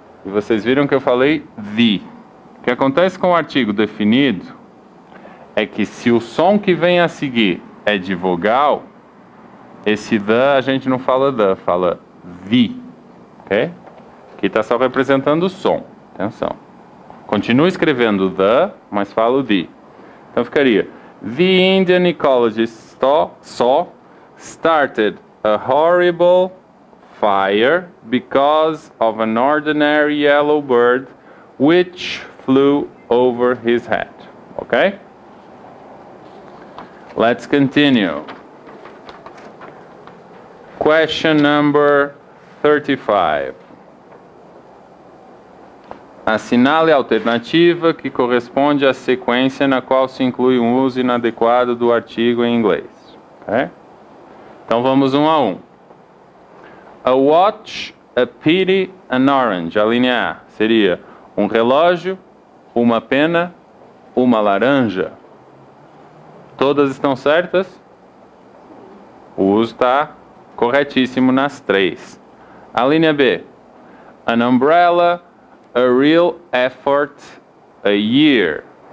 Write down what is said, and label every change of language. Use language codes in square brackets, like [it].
[pt] E vocês viram que eu falei the. O que acontece com o artigo definido é que se o som que vem a seguir é de vogal, esse the a gente não fala the, fala the, ok? Aqui está só representando o som, atenção. Continua escrevendo the, mas fala o the. Então ficaria: [en] The Indian ecologist saw started a horrible fire because of an ordinary yellow bird which flew over his head. Okay? Let's continue. Question number 35. [pt] Assinale a alternativa que corresponde à sequência na qual se inclui um uso inadequado do artigo em inglês. Okay? Então vamos um a um. [en] A watch, a pity, an orange. [pt] A linha A seria um relógio, uma pena, uma laranja. Todas estão certas? O uso está corretíssimo nas três. A linha B. [en] An umbrella, a real effort, a year.